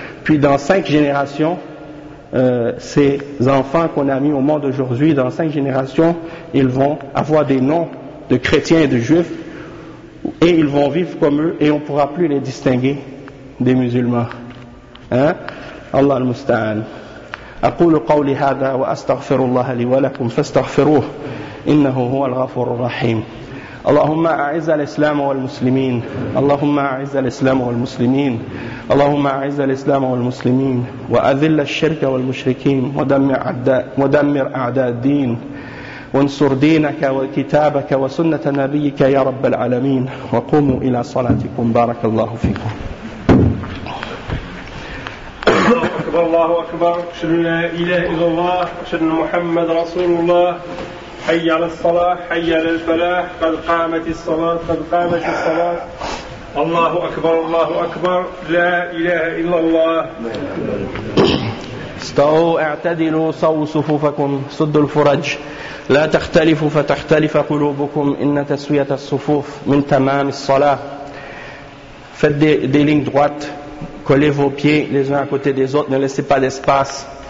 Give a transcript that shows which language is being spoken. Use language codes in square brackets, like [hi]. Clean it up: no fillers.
[fr] Puis dans 5 générations, ces enfants qu'on a mis au monde aujourd'hui, dans 5 générations, ils vont avoir des noms de chrétiens et de juifs, et ils vont vivre comme eux, et on ne pourra plus les distinguer des musulmans. [ar] Hein? Allah al-musta'an. أقول قولي هذا وأستغفر الله لي ولكم فاستغفروه إنه هو الغفور الرحيم. اللهم أعز الإسلام والمسلمين. اللهم أعز الإسلام والمسلمين. اللهم أعز الإسلام والمسلمين. وأذل الشرك والمشركين. ودمر أعداء الدين. وانصر دينك وكتابك وسنة نبيك يا رب العالمين. وقوموا إلى صلاتكم. بارك الله فيكم. الله أكبر. أشهد أن لا إله إلا الله. أشهد أن محمد رسول الله. حي على الصلاة. حي على الفلاح. قد قامت الصلاة. قد قامت الصلاة. الله أكبر. الله أكبر. لا إله إلا الله. استووا اعتدلوا صووا صفوفكم سدوا الفرج لا تختلفوا فتختلف قلوبكم إن تسوية الصفوف من تمام الصلاة. فدي لينك دوات. [fr] Collez vos pieds les uns à côté des autres, ne laissez pas d'espace.